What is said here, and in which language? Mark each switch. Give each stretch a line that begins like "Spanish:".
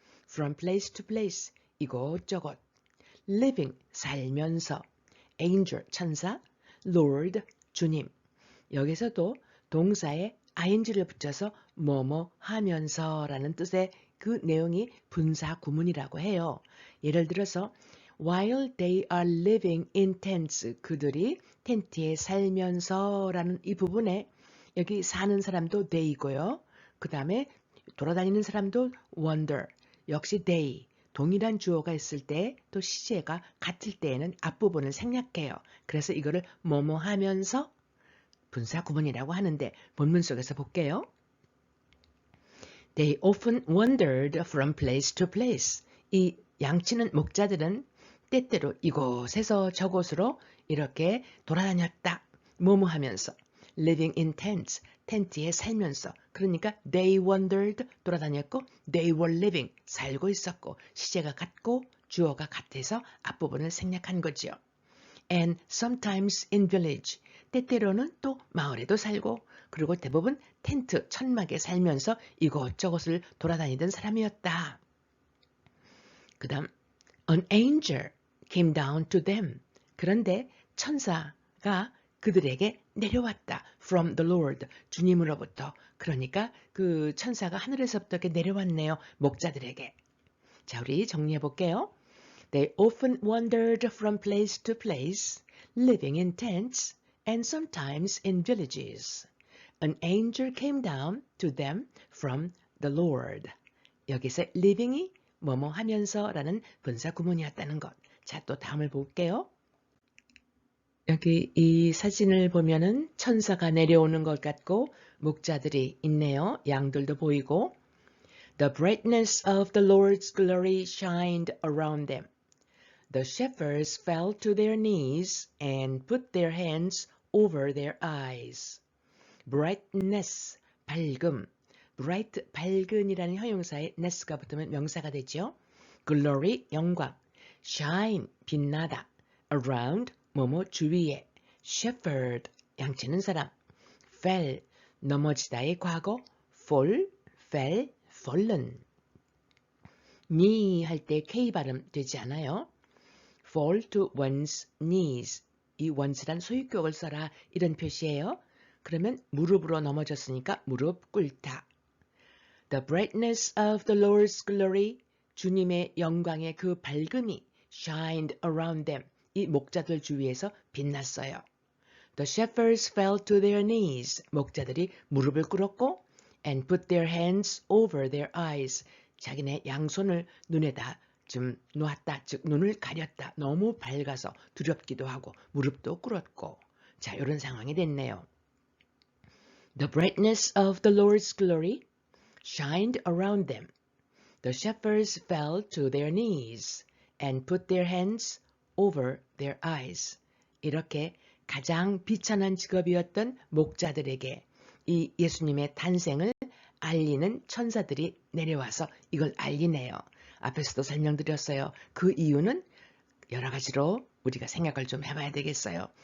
English: From place to place,
Korean: 이곳저곳.
English: Living, 살면서. Angel, 천사. Lord, 주님.
Korean: 여기서도 동사에 ing를 붙여서 뭐뭐 하면서라는 뜻의 그 내용이 분사 구문이라고 해요. 예를 들어서
English: while they are living in tents,
Korean: 그들이 텐트에 살면서라는 이 부분에 여기 사는 사람도 they이고요. 그 다음에 돌아다니는 사람도 wander, 역시 they. 동일한 주어가 있을 때 또 시제가 같을 때에는 앞부분을 생략해요. 그래서 이거를 뭐뭐 하면서 분사 구문이라고 하는데 본문 속에서 볼게요.
English: They often wandered from place to place.
Korean: 이 양치는 목자들은 때때로 이곳에서 저곳으로 이렇게 돌아다녔다. 뭐뭐 하면서.
English: Living in tents.
Korean: 텐트에 살면서. 그러니까
English: they wandered
Korean: 돌아다녔고
English: they were living
Korean: 살고 있었고 시제가 같고 주어가 같아서 앞부분을 생략한 거죠.
English: And sometimes in village.
Korean: 때때로는 또 마을에도 살고 그리고 대부분 텐트 천막에 살면서 이곳저곳을 돌아다니던 사람이었다. 그 다음
English: An angel came down to them.
Korean: 그런데 천사가 그들에게 내려왔다.
English: From the Lord.
Korean: 주님으로부터. 그러니까 그 천사가 하늘에서부터 이렇게 내려왔네요. 목자들에게. 자, 우리 정리해 볼게요.
English: They often wandered from place to place, living in tents and sometimes in villages. An angel came down to them from the Lord.
Korean: 여기서 living이 뭐뭐 하면서라는 분사 구문이었다는 것. 자, 또 다음을 볼게요. 여기 이 사진을 보면은 천사가 내려오는 것 같고 목자들이 있네요. 양들도 보이고.
English: The brightness of the Lord's glory shined around them. The shepherds fell to their knees and put their hands over their eyes.
Korean: Brightness, 밝음. bright, 밝은이라는 형용사에 ness가 붙으면 명사가 되죠. glory, 영광. shine, 빛나다. around, 뭐뭐 주위에. shepherd, 양치는 사람. fell, 넘어지다의 과거.
English: fall, fell, fallen.
Korean: knee 할 때 K 발음 되지 않아요.
English: fall to one's knees.
Korean: 이 one's란 소유격을 써라 이런 표시예요. 그러면 무릎으로 넘어졌으니까 무릎 꿇다.
English: The brightness of the Lord's glory.
Korean: 주님의 영광의 그 밝음이
English: shined around them.
Korean: 이 목자들 주위에서 빛났어요.
English: The shepherds fell to their knees.
Korean: 목자들이 무릎을 꿇었고
English: and put their hands over their eyes.
Korean: 자기네 양손을 눈에다 좀 놓았다. 즉 눈을 가렸다. 너무 밝아서 두렵기도 하고 무릎도 꿇었고 자 이런 상황이 됐네요.
English: The brightness of the Lord's glory shined around them. The shepherds fell to their knees and put their hands over their eyes.
Korean: 이렇게 가장 비천한 직업이었던 목자들에게 이 예수님의 탄생을 알리는 천사들이 내려와서 이걸 알리네요. 앞에서도 설명드렸어요. 그 이유는 여러 가지로 우리가 생각을 좀 해봐야 되겠어요.